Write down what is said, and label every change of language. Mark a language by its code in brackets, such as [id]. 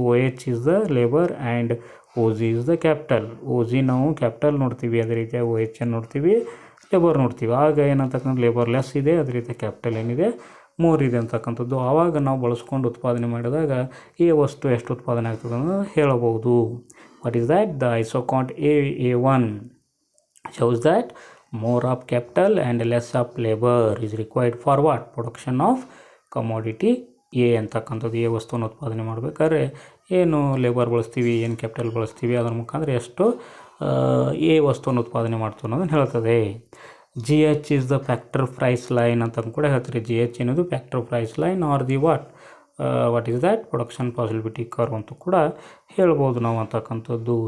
[en] OH is the labour and OG is the capital. [kn] OG ನಾವು capital ನೋಡ್ತೀವಿ, ಅದೇ ರೀತಿಯಾಗಿ OH ನೋಡ್ತೀವಿ, ಲೇಬರ್ ನೋಡ್ತೀವಿ. ಆಗ ಏನಂತಕ್ಕಂಥ ಲೇಬರ್ ಲೆಸ್ ಇದೆ, ಅದೇ ರೀತಿ ಕ್ಯಾಪಿಟಲ್ ಏನಿದೆ ಮೋರ್ ಇದೆ ಅಂತಕ್ಕಂಥದ್ದು. ಆವಾಗ ನಾವು ಬಳಸ್ಕೊಂಡು ಉತ್ಪಾದನೆ ಮಾಡಿದಾಗ ಈ ವಸ್ತು ಎಷ್ಟು ಉತ್ಪಾದನೆ ಆಗ್ತದೆ ಅನ್ನೋದು ಹೇಳಬಹುದು. [en] what is that the isoquant A1 shows that more of capital and less of labor is required for what production of commodity A [kn] ಅಂತಕ್ಕಂಥದ್ದು. ಎ ವಸ್ತುವನ್ನು ಉತ್ಪಾದನೆ ಮಾಡಬೇಕಾದ್ರೆ ಏನು ಲೇಬರ್ ಬಳಸ್ತೀವಿ, ಏನು ಕ್ಯಾಪಿಟಲ್ ಬಳಸ್ತೀವಿ, ಅದರ ಮುಖಾಂತರ ಎಷ್ಟು ಎ ವಸ್ತುವನ್ನು ಉತ್ಪಾದನೆ ಮಾಡ್ತೀವಿ ಅನ್ನೋದನ್ನು ಹೇಳ್ತದೆ. [en] GH is the factor price line [kn] ಅಂತ ಕೂಡ ಹೇಳ್ತಾರೆ. [en] GH [kn] ಏನದು [en] factor price line are the what is that production possibility curve [kn] ಅಂತ ಕೂಡ ಹೇಳ್ಬೋದು ನಾವು ಅಂತಕ್ಕಂಥದ್ದು.